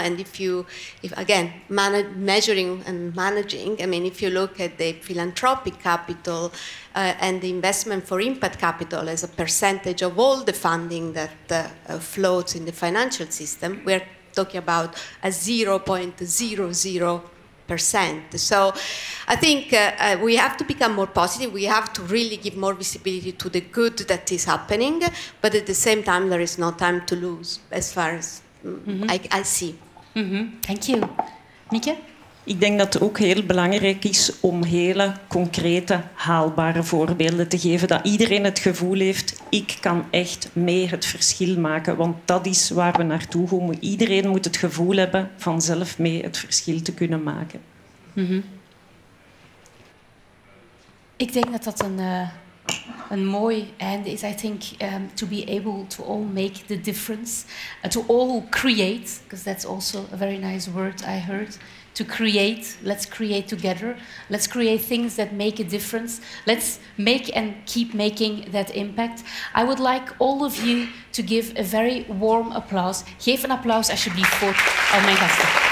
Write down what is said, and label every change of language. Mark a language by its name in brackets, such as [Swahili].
[English] And if again, measuring and managing, I mean, if you look at the philanthropic capital and the investment for impact capital as a percentage of all the funding that floats in the financial system, we're talking about a 0.00%. So I think we have to become more positive. We have to really give more visibility to the good that is happening, but at the same time, there is no time to lose, as far as I see. Thank you. Mieke? [Dutch] Ik denk dat het ook heel belangrijk is om hele concrete, haalbare voorbeelden te geven. Dat iedereen het gevoel heeft, ik kan echt mee het verschil maken. Want dat is waar we naartoe gaan. Iedereen moet het gevoel hebben van zelf mee het verschil te kunnen maken. Ik denk dat dat een mooi einde is. [English] I think to be able to all make the difference, to all create, because that's also a very nice word I heard. To create, let's create together. Let's create things that make a difference. Let's make and keep making that impact. I would like all of you to give a very warm applause. [Dutch] Geef een applaus alsjeblieft voor al mijn gasten.